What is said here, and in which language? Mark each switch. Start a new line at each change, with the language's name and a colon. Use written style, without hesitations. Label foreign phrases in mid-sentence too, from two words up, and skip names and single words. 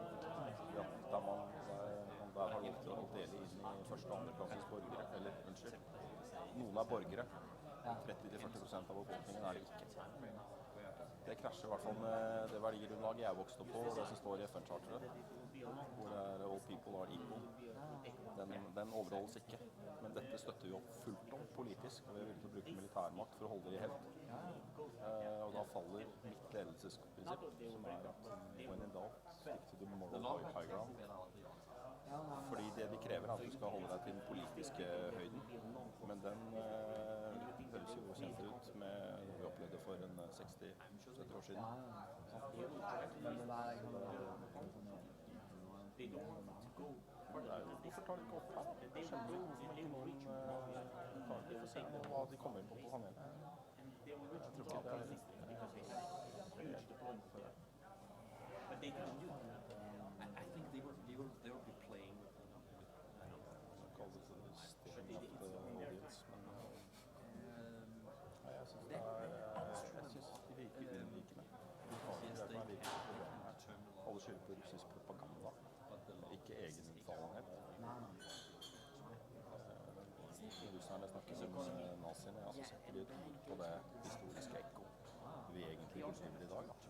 Norwegian: Der har lov til å dele inn i første- og andreklasses borgere, eller unnskyld, noen er borgere. 30-40% av befolkningen er det ikke. Det krasjer i hvert fall med det verdigrunnlaget jeg vokste opp på, og det som står i FN-charteret, hvor det er
English: all people are equal.
Norwegian: Den overholdes ikke. Men dette støtter vi opp fullt om politisk, og vi er villige til å bruke militærmakt for å holde det i hevd. Og da faller mitt ledelsesprinsipp, som er at
English: when in doubt, stick to the moral high ground.
Norwegian: Fordi det de krever er at du skal holde deg til den politiske høyden. Men den høres jo kjent ut med det vi opplevde for en 60-70 år siden. Hvorfor tar de ikke opp her? Det skjønner jo hvorfor ikke noen tar det for seg hva de kommer inn på panelet. Jeg tror ikke det er riktig.
English: I think they will be playing with Call it the steering of the audience.
Norwegian: Jeg synes de virker unnvikende. Det som er virkelig problemet her. Alle skylder på russisk propaganda, ikke egeninnfallenhet. Russerne snakker om naziene, ja, så setter de på det historiske ekko vi egentlig opplever i dag.